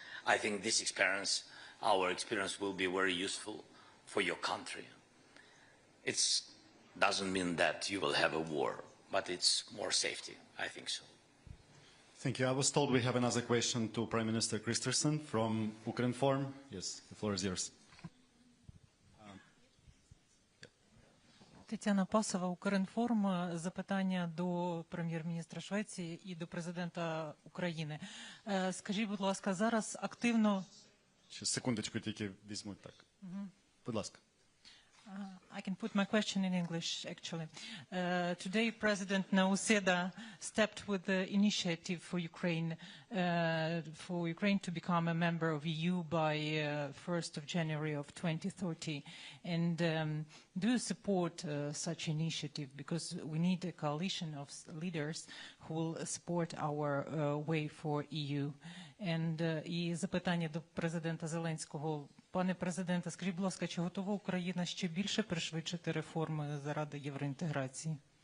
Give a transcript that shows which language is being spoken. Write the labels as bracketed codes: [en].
[en] I think this experience, our experience, will be very useful for your country. It doesn't mean that you will have a war, but it's more safety. I think so. Thank you. I was told we have another question to Prime Minister Kristersson from Ukrinform. Yes, the floor is yours. [uk] Тетяна Пасова, Укрінформ. Запитання до прем'єр-міністра Швеції і до президента України. Скажіть, будь ласка, зараз активно... Ще секундочку тільки візьмуть так. Будь ласка. [en] I can put my question in English, actually. Today, President Nauseda stepped with the initiative for Ukraine to become a member of EU by 1st of January of 2030. And do you support such initiative? Because we need a coalition of leaders who will support our way for EU. [uk] І запитання до президента Зеленського. Пане президенте, скажіть, будь ласка, чи готова Україна ще більше пришвидшити реформи заради євроінтеграції?